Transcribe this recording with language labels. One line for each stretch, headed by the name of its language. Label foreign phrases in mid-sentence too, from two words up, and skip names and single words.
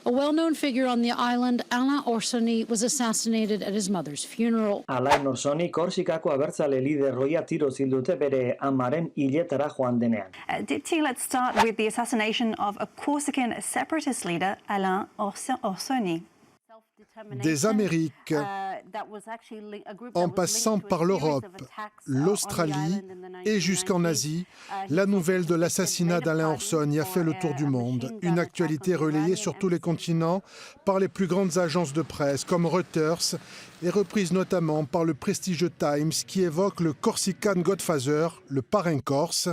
English: A well-known figure on the island, Alain Orsoni, was assassinated at his mother's funeral.
Basque: Alain Orsoni Korsikako abertzale lider ohia tiroz hil dute bere amaren hiletara joan denean.
English: Dipti, let's start with the assassination of a Corsican separatist leader, Alain Orsoni.
French: Des Amériques, en passant par l'Europe, l'Australie et jusqu'en Asie, la nouvelle de l'assassinat d'Alain Orsoni a fait le tour du monde. Une actualité relayée sur tous les continents par les plus grandes agences de presse comme Reuters et reprise notamment par le prestigieux Times qui évoque le
English: Corsican Godfather,
French: le parrain corse.